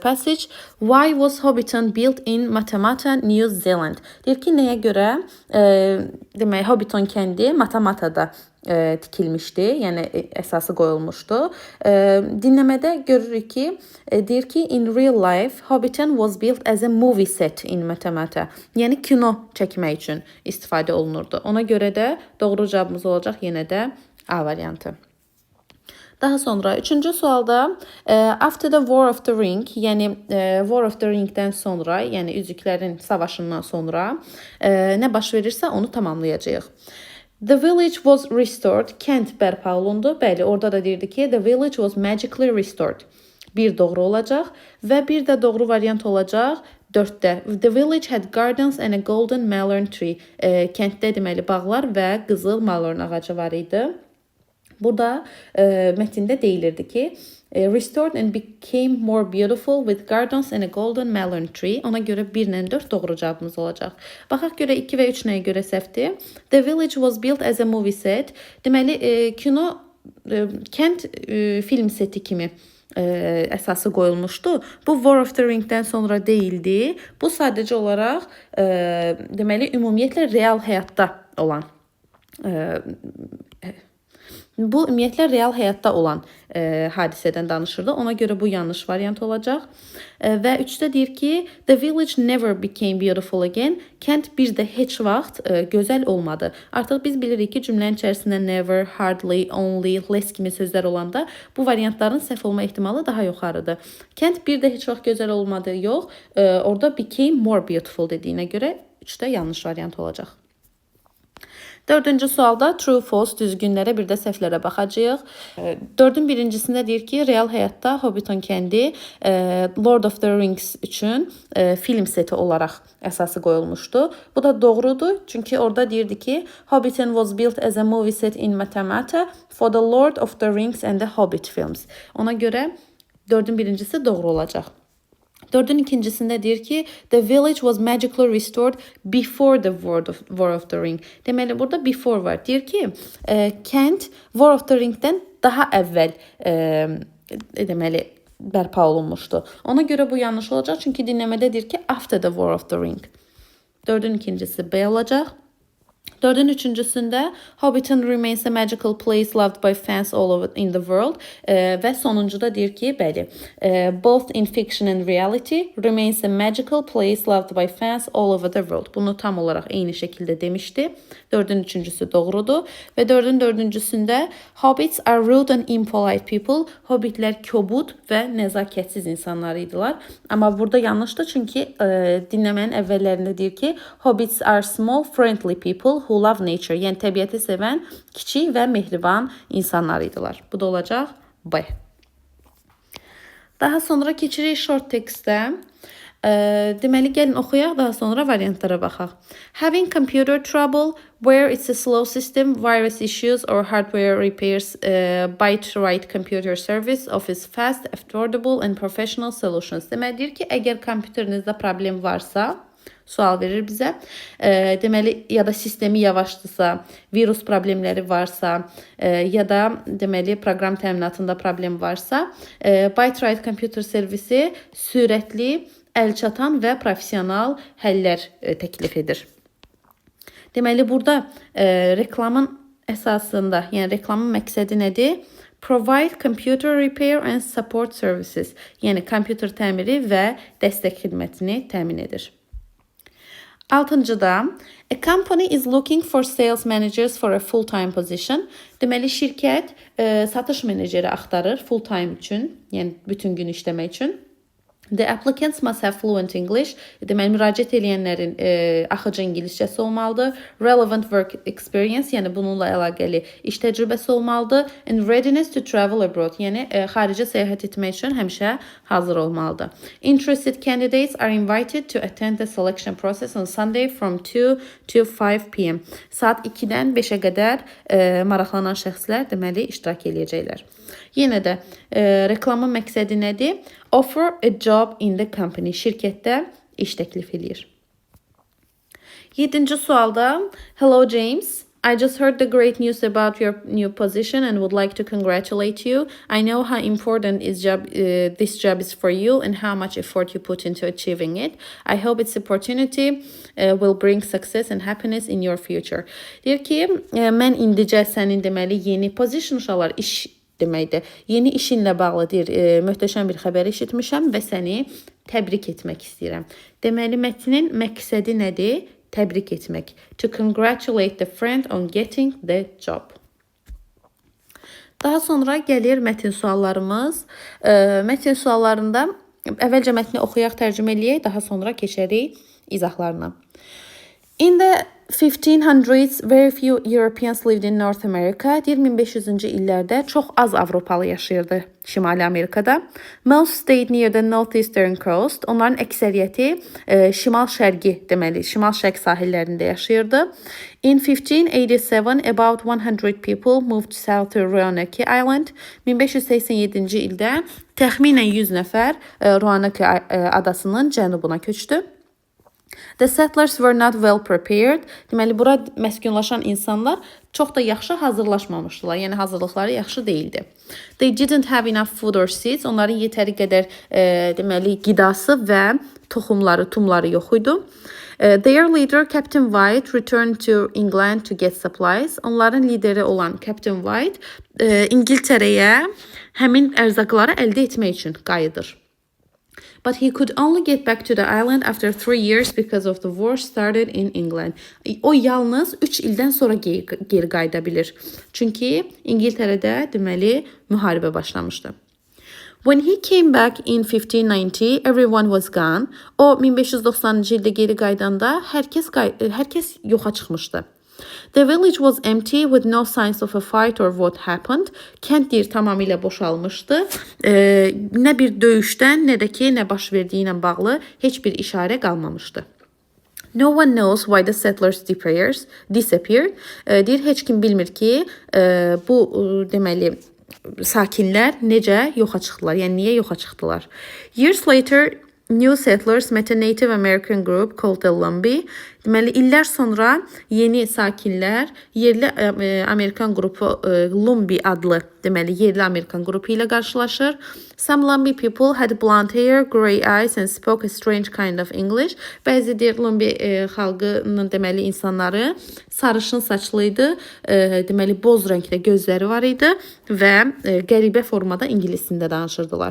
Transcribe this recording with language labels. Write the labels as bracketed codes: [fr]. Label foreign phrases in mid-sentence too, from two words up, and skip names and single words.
[en] Passage. Why was Hobbiton built in Matamata, New Zealand? [az] Deyir ki, nəyə görə demək Hobbiton kəndi Matamata'da tikilmişdi, yəni əsası qoyulmuşdu. Dinləmədə görürük ki, deyir ki, [en] in real life Hobbiton was built as a movie set in Matamata. [az] Yəni kino çəkmək üçün istifadə olunurdu. Ona görə də doğru cavabımız olacaq yenə də A variantı. Daha sonra üçüncü sualda [en] after the War of the Ring, [az] yəni War of the Ring'dən sonra, yəni Üzüklərin Savaşından sonra nə baş verirsə onu tamamlayacağıq. [en] The village was restored. [az] Kənd bərpa olundu. Bəli, orada da deyirdi ki, [en] the village was magically restored. [az] Bir doğru olacaq və bir də doğru variant olacaq 4-də. [en] The village had gardens and a golden malern tree. [az] Kənddə deməli bağlar və qızıl malern ağacı var idi. Burada mətndə deyilirdi ki, [en] restored and became more beautiful with gardens and a golden malern tree. [az] Ona görə 1 ilə 4 doğru cavabımız olacaq. Baxaq görə 2 və 3 nəyə görə səhvdir? [en] The village was built as a movie set. [az] Deməli, kino kənd film seti kimi əsası qoyulmuşdu. Bu War of the Ring'dən sonra deyildi. Bu sadəcə olaraq deməli ümumiyyətlə real həyatda olan hadisədən danışırdı. Ona görə bu yanlış variant olacaq. Və 3-də deyir ki, [en] the village never became beautiful again. [az] Kənd bir də heç vaxt gözəl olmadı. Artıq biz bilirik ki, cümlənin içərisində [en] never, hardly, only, less [az] kimi sözlər olanda bu variantların səhv olma ehtimalı daha yuxarıdır. Kənd bir də heç vaxt gözəl olmadı, yox. Orada [en] became more beautiful [az] dediyinə görə 3-də yanlış variant olacaq. Dördüncü sualda [en] true, false, [az] düzgünlərə bir də səhvlərə baxacağıq. 4-ün birincisində deyir ki, real həyatda Hobbiton kəndi Lord of the Rings üçün film seti olaraq əsası qoyulmuşdu. Bu da doğrudur, çünki orada deyirdi ki, [en] Hobbiton was built as a movie set in Matamata for the Lord of the Rings and the Hobbit films. [az] Ona görə 4-ün birincisi doğru olacaq. 4-ün ikincisində deyir ki, [en] the village was magically restored before the War of the Ring. [az] Deməli, burada before var. Deyir ki, kənd War of the Ring'dən daha əvvəl deməli, bərpa olunmuşdu. Ona görə bu yanlış olacaq, çünki dinləmədə deyir ki, [en] after the War of the Ring. [az] 4-ün ikincisi B olacaq. 4-ün üçüncüsündə [en] Hobbiton remains a magical place loved by fans all over in the world [az] və sonuncuda deyir ki, bəli, [en] both in fiction and reality remains a magical place loved by fans all over the world. [az] Bunu tam olaraq eyni şəkildə demişdi. 4-ün üçüncüsü doğrudur və 4-ün dördüncüsündə [en] Hobbits are rude and impolite people. [az] Hobbitlər kobud və nəzakətsiz insanlar idilər. Amma burada yanlışdır, çünki dinləmənin əvvəllərində deyir ki, [en] Hobbits are small, friendly people who love nature. [az] Yəni təbiəti sevən, kiçik və mehriban insanlar idilər. Bu da olacaq B. Daha sonra keçirik [en] short textə. [az] Deməli, gəlin oxuyaq, daha sonra variantlara baxaq. [en] Having computer trouble, where it's a slow system, virus issues or hardware repairs, Byte-Write computer service offers fast, affordable and professional solutions. [az] Deməli, deyir ki, əgər kompüterinizdə problem varsa, sual verir bizə. Deməli, ya da sistemi yavaşdırsa, virus problemləri varsa, ya da deməli proqram təminatında problem varsa, Byte-Write computer servisi sürətli, əlçatan və professional həllər təklif edir. Deməli, burada reklamın əsasında, yəni reklamın məqsədi nədir? [en] Provide computer repair and support services. [az] Yəni, kompüter təmiri və dəstək xidmətini təmin edir. 6-cıda, [en] a company is looking for sales managers for a full-time position. [az] Deməli, şirkət satış meneceri axtarır full-time üçün, yəni bütün gün işləmək üçün. [en] The applicants must have fluent English. [az] Deməli, müraciət edənlərin axıcı ingiliscəsi olmalıdır. [en] Relevant work experience, [az] yəni bununla əlaqəli iş təcrübəsi olmalıdır. [en] And readiness to travel abroad, [az] yəni xaricə səyahət etmək üçün həmişə hazır olmalıdır. [en] Interested candidates are invited to attend the selection process on Sunday from 2 to 5 p.m. [az] Saat 2-dən 5-ə qədər maraqlanan şəxslər deməli iştirak edəcəklər. Yenə də reklamın məqsədi nədir? [en] Offer a job in the company. [az] Şirkətdə iş təklif edir. 7-ci sualda, [en] hello James, I just heard the great news about your new position and would like to congratulate you. I know how important this job is for you and how much effort you put into achieving it. I hope its opportunity will bring success and happiness in your future. [az] Deyir ki, mən indicə sənin deməli yeni position uşaqlar iş deməkdir. Yeni işinlə bağlı deyir, möhtəşəm bir xəbər eşitmişəm və səni təbrik etmək istəyirəm. Deməli mətnin məqsədi nədir? Təbrik etmək. [en] To congratulate the friend on getting the job. [az] Daha sonra gəlir mətin suallarımız. Mətin suallarında əvvəlcə mətni oxuyaq, tərcümə eləyək, daha sonra keçərik izahlarına. [en] In the 1500s, very few Europeans lived in North America. [az] 1500-cü illərdə çox az Avropalı yaşayırdı Şimali Amerikada. [en] Most stayed near the northeastern coast. [az] Onların əksəriyyəti şimal-şərqi deməli, şimal-şərq sahillərində yaşayırdı. [en] In 1587, about 100 people moved south to Roanoke Island. [az] 1587-ci ildə təxminən 100 nəfər Roanoke adasının cənubuna köçdü. [en] The settlers were not well prepared. [az] Deməli, bura məskunlaşan insanlar çox da yaxşı hazırlaşmamışdılar. Yəni, hazırlıqları yaxşı değildi. [en] They didn't have enough food or seeds. [az] Onların yetəri qədər deməli, qidası və toxumları, tumları yox idi. [en] Their leader, Captain White, returned to England to get supplies. [az] Onların lideri olan Captain White İngiltərəyə həmin ərzaqları əldə etmək üçün qayıdır. [en] But he could only get back to the island after 3 years because of the war started in England. [az] O yalnız 3 ildən sonra geri qayıda bilir. Çünki İngiltərədə deməli müharibə başlamışdı. [en] When he came back in 1590, everyone was gone. [az] O 1590-cı ildə geri qaydanda hər kəs yoxa çıxmışdı. [en] The village was empty with no signs of a fight or what happened. [az] Kənd deyir tamamilə boşalmışdı. Nə bir döyüşdən, nə də ki, nə baş verdiyi ilə bağlı heç bir işarə qalmamışdı. [en] No one knows why the settlers disappeared. [az] Deyir, heç kim bilmir ki, bu deməli sakinlər necə yoxa çıxdılar, yəni niyə yoxa çıxdılar. [en] Years later, new settlers met a Native American group called the Lumbee. [az] Deməli, illər sonra yeni sakinlər yerli Amerikan qrupu Lumbee adlı deməli yerli Amerikan qrupu ilə qarşılaşır. [en] Some Lumbee people had blonde hair, gray eyes and spoke a strange kind of English. [az] Bəzi deyir Lumbee xalqının deməli insanları sarışın saçlıydı, deməli boz rəngdə gözləri var idi və qəribə formada ingiliscə danışırdılar.